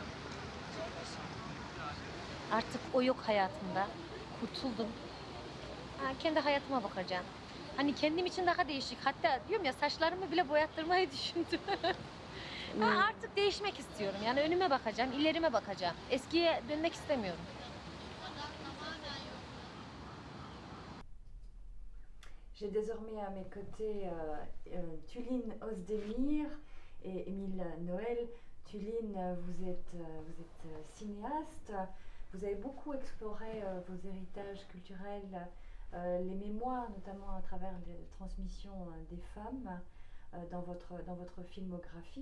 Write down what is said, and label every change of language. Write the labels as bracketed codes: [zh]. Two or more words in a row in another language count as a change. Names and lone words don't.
[tr] Artık o yok hayatımda. Kurtuldum. Kendi hayatıma bakacağım. Hani kendim için daha değişik. Hatta diyorum ya, saçlarımı bile boyattırmayı düşündüm. Artık değişmek istiyorum. Yani önüme bakacağım, ilerime bakacağım. Eskiye dönmek istemiyorum. [fr] J'ai désormais à mes côtés Tuline Özdemir et Émile Noël. Tuline, vous êtes cinéaste, vous avez beaucoup exploré vos héritages culturels, les mémoires, notamment à travers les transmissions des femmes dans votre filmographie.